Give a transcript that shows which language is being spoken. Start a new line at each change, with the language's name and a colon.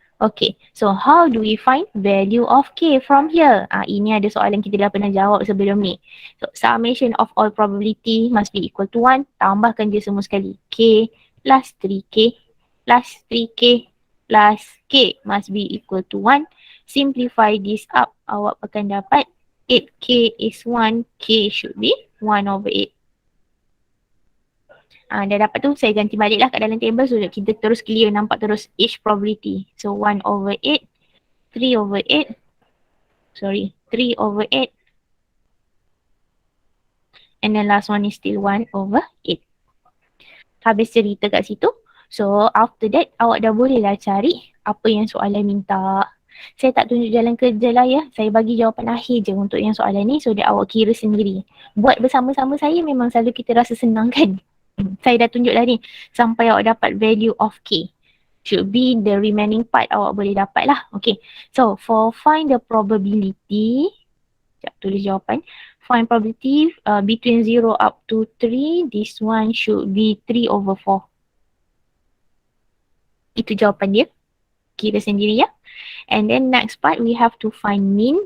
English: Okay, so how do we find value of k from here?
Malay: Ini ada soalan kita dah pernah jawab sebelum ni.
English: So, summation of all probability must be equal to 1.
Malay: Tambahkan je semua sekali.
English: K plus 3k plus 3k plus k must be equal to 1. Simplify this up.
Malay: Awak akan dapat
English: 8k is 1. K should be 1 over 8.
Malay: Dah dapat tu, saya ganti balik lah kat dalam table so that kita terus clear, nampak terus
English: each probability. So 1 over 8, 3 over 8, 3 over 8. And then last one is still 1 over 8.
Malay: Habis cerita kat situ.
English: So after that,
Malay: awak dah boleh lah cari apa yang soalan minta. Saya tak tunjuk jalan kerja lah ya. Saya bagi jawapan akhir je untuk yang soalan ni so that awak kira sendiri. Buat bersama-sama saya memang selalu kita rasa senang kan. Saya dah tunjuk dah ni sampai awak dapat
English: value of k. Should be the remaining part
Malay: awak boleh dapat lah.
English: Okay. So for find the probability.
Malay: Sekejap tulis jawapan.
English: Find probability between 0 up to 3. This one should be 3 over 4.
Malay: Itu jawapan dia. Kira sendiri ya.
English: And then next part we have to find mean.